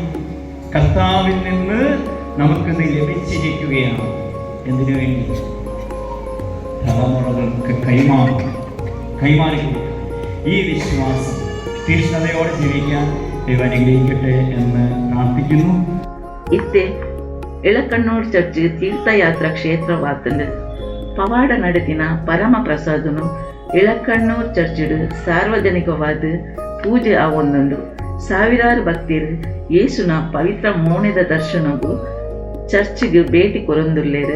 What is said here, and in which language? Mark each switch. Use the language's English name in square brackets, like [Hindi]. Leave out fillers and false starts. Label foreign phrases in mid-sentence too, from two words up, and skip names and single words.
[Malayalam] കർത്താവിൽ നിന്ന് നമുക്കിത് ലഭിച്ചിരിക്കുകയാണ്. എന്തിനു വേണ്ടി? തലമുറകൾക്ക് കൈമാറിക്കൊടുക്കുക. ഈ വിശ്വാസം തീക്ഷ്ണതയോടെ ജീവിക്കാൻ ദൈവം അനുഗ്രഹിക്കട്ടെ എന്ന് പ്രാർത്ഥിക്കുന്നു. [Tulu] ಇತ್ತೆ ಇಳಕಣ್ಣೂರ್ ಚರ್ಚ್ ತೀರ್ಥಯಾತ್ರಾ ಕ್ಷೇತ್ರವಾತಂದು ಪವಾಡ ನಡೆದಿನ ಪರಮ ಪ್ರಸಾದನು ಇಳಕಣ್ಣೂರ್ ಚರ್ಚ್ಡ್ ಸಾರ್ವಜನಿಕವಾದ ಪೂಜೆ ಆವೊಂದುಂಡು. ಸಾವಿರಾರು ಭಕ್ತರು ಯೇಸುನ ಪವಿತ್ರ ಮೋಣದ ದರ್ಶನಗೂ ಚರ್ಚ್ಗೆ ಭೇಟಿ ಕೊರೊಂದುಲ್ಲೇರು.